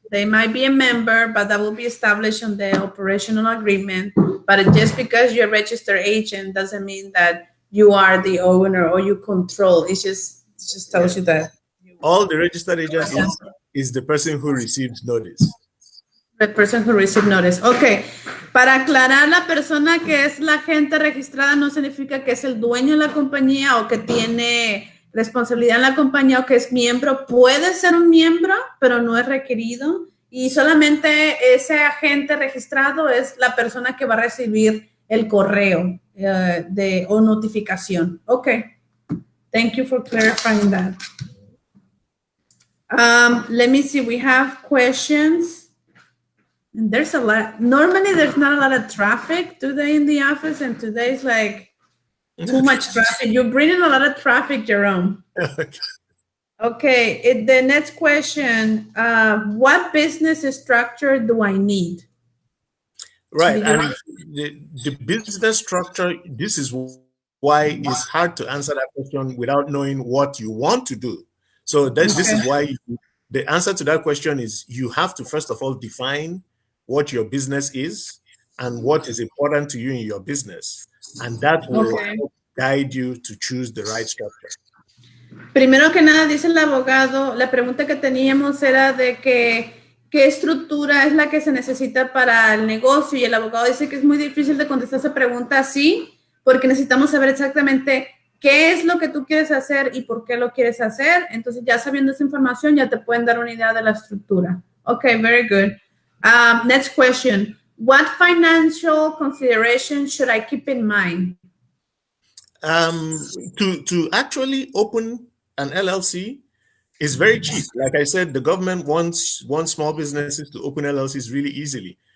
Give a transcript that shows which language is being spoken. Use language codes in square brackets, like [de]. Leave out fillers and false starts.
[en] They might be a member, but that will be established on the operational agreement. But just because you're a registered agent doesn't mean that you are the owner or you control. It just tells you that. All the registered agent is the person who receives notice. The person who receives notice. Ok. [es] Para aclarar, la persona que es la agente registrada no significa que es el dueño de la compañía o que tiene responsabilidad en la compañía o que es miembro. Puede ser un miembro, pero no es requerido. Y solamente ese agente registrado es la persona que va a recibir el correo o notificación. [en] Ok. Thank you for clarifying that. Let me see. We have questions. And there's a lot. Normally, there's not a lot of traffic today in the office, and today's like too much traffic. You're bringing a lot of traffic, Jerome. Okay. The next question: what business structure do I need? Right, and the business structure. This is why it's hard to answer that question without knowing what you want to do. So this is why the answer to that question is you have to first of all define what your business is and what is important to you in your business, and that will guide you to choose the right structure. [es] Primero que nada, dice el abogado, la pregunta que teníamos era de que qué estructura es la que se necesita para el negocio, y el abogado dice que es muy difícil de contestar esa pregunta así, porque necesitamos saber exactamente qué es lo que tú quieres hacer y por qué lo quieres hacer. Entonces, ya sabiendo esa información, ya te pueden dar una idea de la estructura. [en] Okay, very good. Next question. What financial considerations should I keep in mind? To actually open an LLC is very cheap. Like I said, the government wants small businesses to open LLCs really easily.